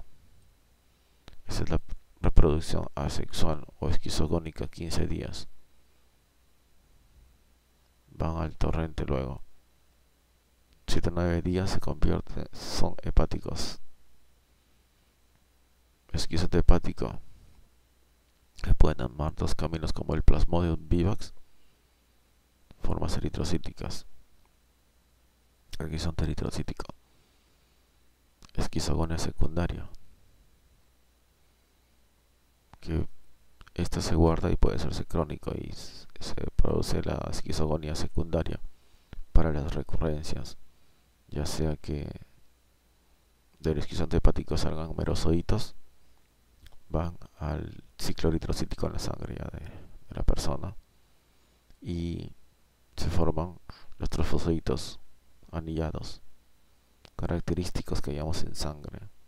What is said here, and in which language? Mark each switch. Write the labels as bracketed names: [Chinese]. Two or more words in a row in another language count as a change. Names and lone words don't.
[Spanish] Esa es la reproducción asexual o esquizogónica, 15 días. Van al torrente luego. 7 a 9 días se convierten, son hepáticos. Esquizonte hepático. Se pueden armar dos caminos como el Plasmodium vivax, formas eritrocíticas. Esquizonte eritrocítico. Esquizogonia secundaria, que esta se guarda y puede hacerse crónico y se produce la esquizogonia secundaria para las recurrencias, ya sea que del esquizonte hepático salgan merozoitos, van al ciclo eritrocítico en la sangre de la persona y se forman los trofocitos anillados característicos que hallamos en sangre.